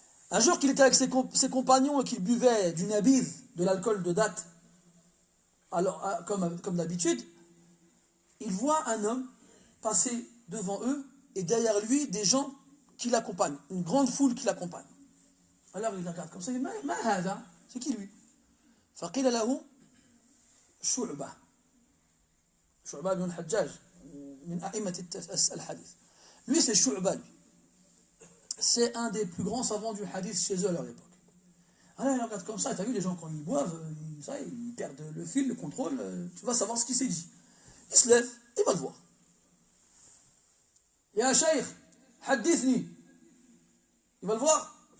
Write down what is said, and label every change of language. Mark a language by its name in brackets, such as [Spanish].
[French] Un jour qu'il était avec ses compagnons et qu'il buvait du nabidh, de l'alcool de date, alors, comme d'habitude, il voit un homme passer devant eux et derrière lui des gens qui l'accompagnent, une grande foule qui l'accompagne. Alors il regarde comme ça, il dit « [Arabic] Ma hada [French] » c'est qui lui? [Arabic] فقيل له شعبة شعبة بن الحجاج من أئمة الحديث. [French] Lui c'est Shu'ba, lui. C'est un des plus grands savants du hadith chez eux à leur époque. Alors il regarde comme ça, tu as vu les gens quand ils boivent, ils perdent le fil, le contrôle, tu vas savoir ce qui s'est dit. Il se lève, il va le voir. [Arabic] Ya Shaykh, hadithni. [French] Il va le voir.